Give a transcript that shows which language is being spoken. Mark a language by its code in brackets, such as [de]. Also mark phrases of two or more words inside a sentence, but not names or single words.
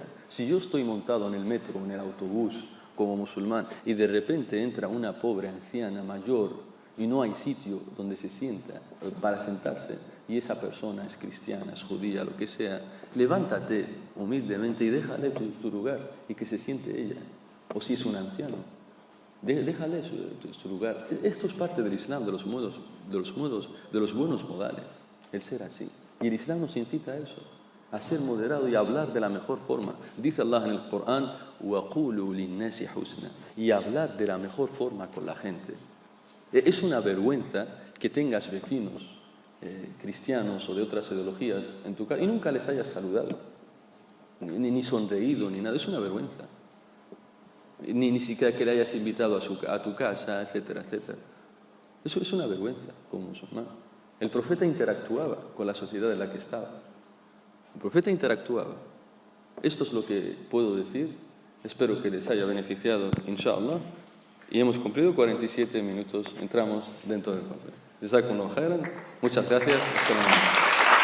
[es] Si yo estoy montado en el metro, en el autobús, como musulmán, y de repente entra una pobre anciana mayor y no hay sitio donde se sienta para sentarse, y esa persona es cristiana, es judía, lo que sea, levántate humildemente y déjale tu lugar y que se siente ella. O si es un anciano, déjale su lugar. Esto es parte del Islam, de los buenos modales, el ser así. Y el Islam nos incita a eso, a ser moderado y a hablar de la mejor forma. Dice Allah en el Corán, [ar] وَقُولُوا لِلنَّاسِ حُسْنًا, [es] y hablad de la mejor forma con la gente. Es una vergüenza que tengas vecinos cristianos o de otras ideologías en tu casa y nunca les hayas saludado, ni sonreído, ni nada. Es una vergüenza. Ni siquiera que le hayas invitado a tu casa, etcétera, etcétera. Eso es una vergüenza como musulmán. El profeta interactuaba con la sociedad en la que estaba. El profeta interactuaba. Esto es lo que puedo decir. Espero que les haya beneficiado, inshallah. Y hemos cumplido 47 minutos. Entramos dentro del papel. [ar] جزاكم الله خيرا. [es] Muchas gracias.